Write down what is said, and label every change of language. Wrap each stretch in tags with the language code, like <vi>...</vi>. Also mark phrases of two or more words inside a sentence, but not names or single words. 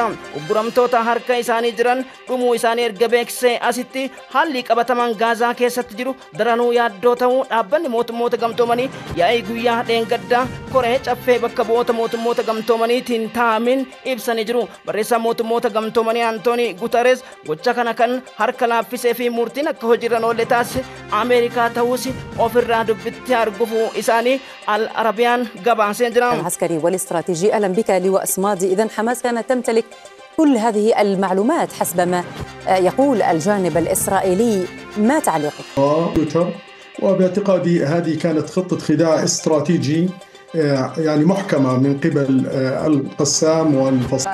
<om>Ugguramtoota harka isaanii jiran dhumuu isaanii erga beeksisee asitti haalli qabatamaan Gaazaa keessatti jiru daranuu yaaddoo ta'uu dhaabbanni mootummoota gamtoomanii yaa'ii guyyaa dheengaddaa koree caffee bakka bu'oota mootummoota gamtoomaniitiin taa'amin ibsanii jiru. Barreessaan mootummoota gamtoomanii Antoonii Guterres gocha kana kan harka laaffisee fi murtiin akka hojiirra oolle taasise Ameerikaa ta'uus ofirraa dubbitti argufuu isaanii Al Arabiyaan gabaasee jira.</om> <ar>العسكري والاستراتيجي. أهلا بك لواء صمادي. إذن حماس كانت تمتلك كل هذه المعلومات حسب ما يقول الجانب الإسرائيلي، ما تعليقك؟ وباعتقادي هذه كانت خطة خداع استراتيجي يعني محكمة من قبل القسام والفصل.</ar>